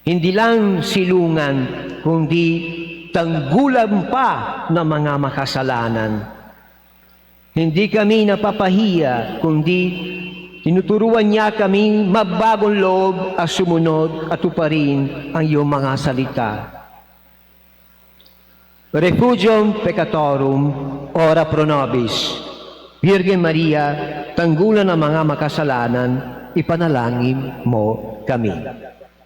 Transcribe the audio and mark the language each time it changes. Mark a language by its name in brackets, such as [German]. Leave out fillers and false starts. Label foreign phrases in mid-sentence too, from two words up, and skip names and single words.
[Filipino] Hindi lang silungan, kundi tanggulan pa ng mga makasalanan. Hindi kami napapahiya, kundi tinuturuan niya kami magbagong loob at sumunod at tuparin ang iyong mga salita. [Latin] Refugium peccatorum, ora pro nobis. [Filipino] Virgen Maria, tanggulan ng mga makasalanan, ipanalangin mo kami.